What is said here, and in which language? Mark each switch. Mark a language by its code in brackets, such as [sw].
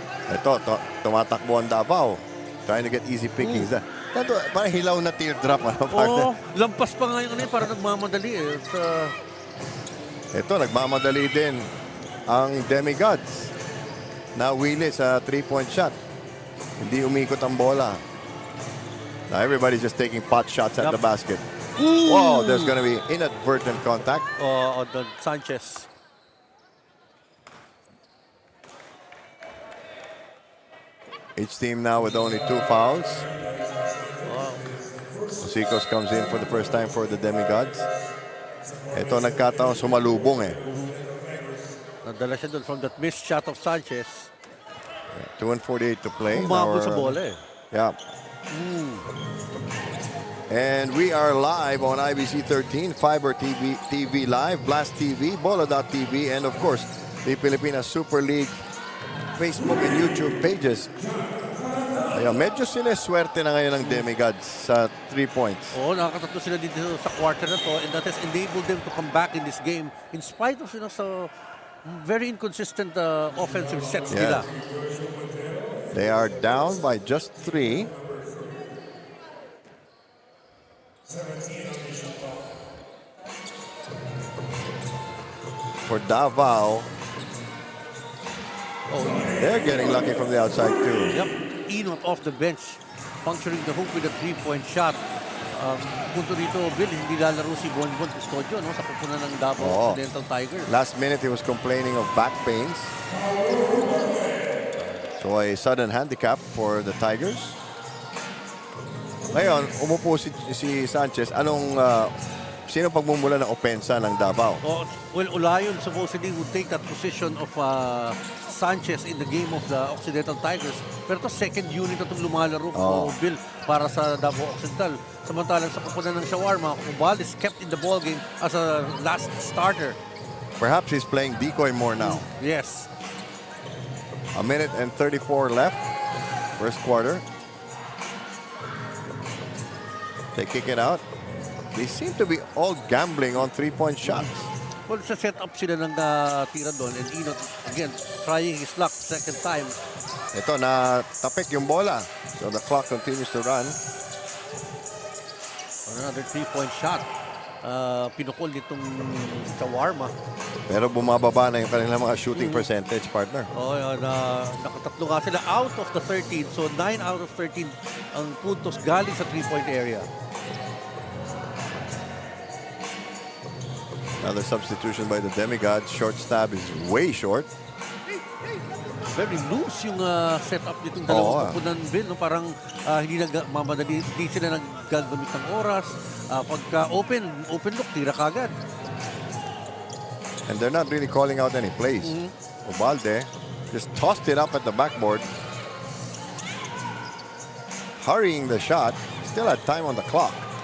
[tl] Ito, tumatakbo ang Davao. [en] Trying to get easy pickings. [tl] Ito, parang hilaw na teardrop. Lampas pa nga yung parang nagmamadali eh. Ito, nagmamadali din ang Demigods. Nawili sa 3-point shot. Hindi umikot ang bola. [en] Now everybody's just taking pot shots at the basket. Wow, there's going to be inadvertent contact. On Sanchez. Each team now with only 2 fouls. Osicos comes in for the first time for the Demigods. [tl] Ito nagkataon sumalubong eh. Nadala siya doon [en] from that missed shot of Sanchez. 2:48 to play. [tl] Umabot sa bola eh. [en] Yeah. And we are live on IBC 13, Fiber TV Live, Blast TV, Bola.tv, and of course, the Pilipinas Super League Facebook and YouTube pages. [tl] Ayun, medyo sineswerte na ngayon ng Demigods sa 3 points. Nakakatatlo sila dito sa quarter na to, [en] and that has enabled them to come back in this game in spite of sa very inconsistent offensive sets nila. They are down by just 3. For Davao, they're getting lucky from the outside too. Yep, Enot off the bench, puncturing the hoop with a 3-point shot. [tl] Ang punto dito, Bill, hindi lalaro si Bonbon Custodio sa pupunan ng Davao Oo. Occidental Tigers. [en] Last minute, he was complaining of back pains. So a sudden handicap for the Tigers. [tl] Ngayon, umupo si Sanchez. Sino pagmumula ng opensa ng Davao? [en] Oh, well, Olayon supposedly would take that position of Sanchez in the game of the Occidental Tigers. [tl] Pero ito, second unit na itong lumalaro ko, Bill, para sa Davao Occidental. Samantalang sa pupunan ng Shawarma, [en] Ubal is kept in the ball game as a last starter. Perhaps he's playing decoy more now. Yes. A minute and 34 left. First quarter. They kick it out. They seem to be all gambling on three-point shots. [tl] Well, sa set-up sila ng tira doon. [en] And Ino, again, trying his luck second time. [tl] Ito, natapik yung bola. [en] So the clock continues to run. Another three-point shot. [tl] Pinukol nitong Shawarma. Pero bumababa na yung kanilang mga shooting percentage, partner. Oh, nakatatlo nga sila [en] out of the 13. [tl] So 9 out of 13 ang puntos galing sa three-point area. [en] Another substitution by the Demigods. Short stab is way short. [tl] Very loose yung setup nitong dalawang pupunan, Bill. No? Parang hindi sila naggagamit ng oras. Pagka open look, tira kagad. [en] And they're not really calling out any plays. Ubalde just tossed it up at the backboard. Hurrying the shot. Still had time on the clock.